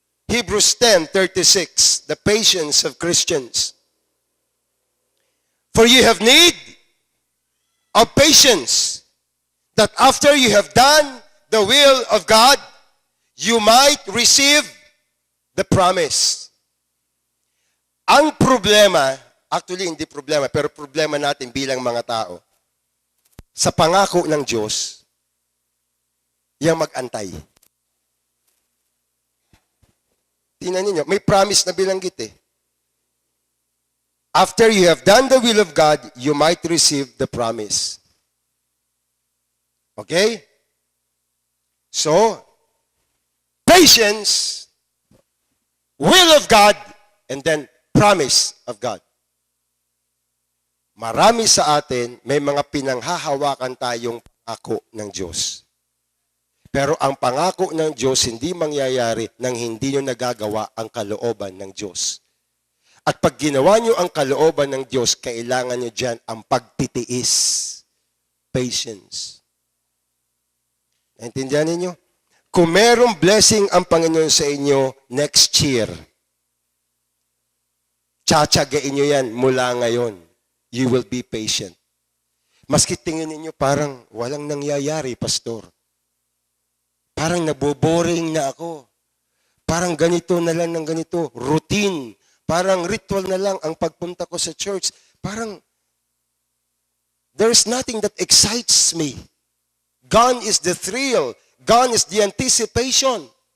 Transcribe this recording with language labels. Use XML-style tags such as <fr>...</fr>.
<en>Hebrews 10:36, the patience of Christians. For you have need of patience, that after you have done the will of God, you might receive the promise.</en> <tl>Ang problema, actually hindi problema, pero problema natin bilang mga tao, sa pangako ng Diyos, yung mag-antay. Tingnan niyo, may promise na binanggit eh.</tl> <en>After you have done the will of God, you might receive the promise. Okay? So, patience, will of God, and then promise of God.</en> <tl>Marami sa atin, may mga pinanghahawakan tayong pangako ng Diyos. Pero ang pangako ng Diyos hindi mangyayari nang hindi nyo nagagawa ang kalooban ng Diyos. At pag ginawa nyo ang kalooban ng Diyos, kailangan nyo dyan ang pagtitiis. Patience. Naintindihan ninyo? Kung merong blessing ang Panginoon sa inyo next year, tsatsagain nyo yan mula ngayon.</tl> <en>You will be patient.</en> <tl>Maski tingin ninyo parang walang nangyayari, pastor. Parang naboboring na ako. Parang ganito na lang ng ganito. Routine. Parang ritual na lang ang pagpunta ko sa church.</tl> <en>Parang there's nothing that excites me. Gone is the thrill. Gone is the anticipation.</en>